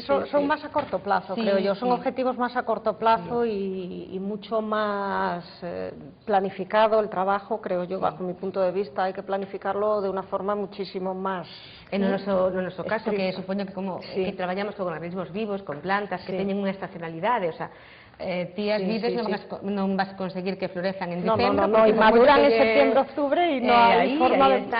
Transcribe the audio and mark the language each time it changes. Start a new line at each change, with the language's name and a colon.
Spanish: Son más a corto plazo, creo yo, son objetivos más a corto plazo y mucho más planificado el trabajo, creo yo, bajo mi punto de vista, hay que planificarlo de una forma muchísimo más...
Galician: No noso caso, que supoño que como que traballamos con organismos vivos, con plantas que teñen unha estacionalidade, o sea, ti as vides non vas a conseguir que florezan en diciembre,
Spanish: no, y maduran en septiembre, octubre y no hay forma de...